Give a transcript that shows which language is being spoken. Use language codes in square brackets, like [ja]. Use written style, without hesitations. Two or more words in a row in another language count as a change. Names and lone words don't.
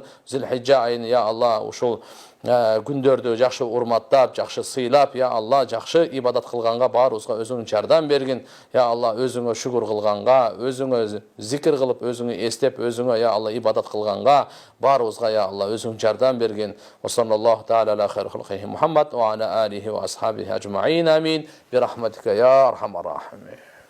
[ky] Зилхижжа айын [ar] يا الله [ky] ушул күндөрдү жакшы урматтап, жакшы сыйлап, [ar] يا الله [ky] жакшы ибадат кылганга баарыбызга өзүң жардам бергин. [ar] يا الله [ky] өзүңө шүгүр кылганга, өзүңө зикир кылып, өзүңө эстеп, өзүңө [ar] يا الله [ky] ибадат кылганга баарыбызга [ar] يا الله [ky] өзүң жардам бергин. [ar] وصلى الله تعالى على خير خلقه محمد وعلى آله وأصحابه أجمعين. Амин. برحمتك يا أرحم الراحمين.